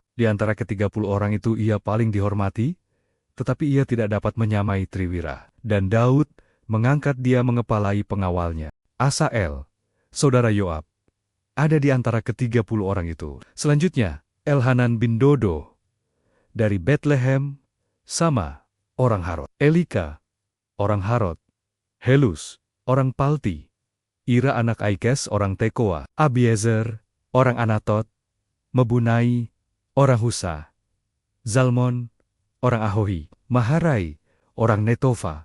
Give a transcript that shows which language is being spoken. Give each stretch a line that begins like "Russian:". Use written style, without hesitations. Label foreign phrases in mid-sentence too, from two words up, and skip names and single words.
Indonesian: Di antara ke-30 orang itu ia paling dihormati, tetapi ia tidak dapat menyamai Triwira. Dan Daud mengangkat dia mengepalai pengawalnya. Asael, saudara Yoab, ada di antara ke-30 orang itu. Selanjutnya, Elhanan bin Dodo, dari Betlehem, sama, orang Harod. Elika, orang Harod. Helus, orang Palti. Ira anak Aikes, orang Tekoa. Abiezer, orang Anatot. Mebunai, orang Husa. Zalmon, orang Ahohi. Maharai, orang Netofa.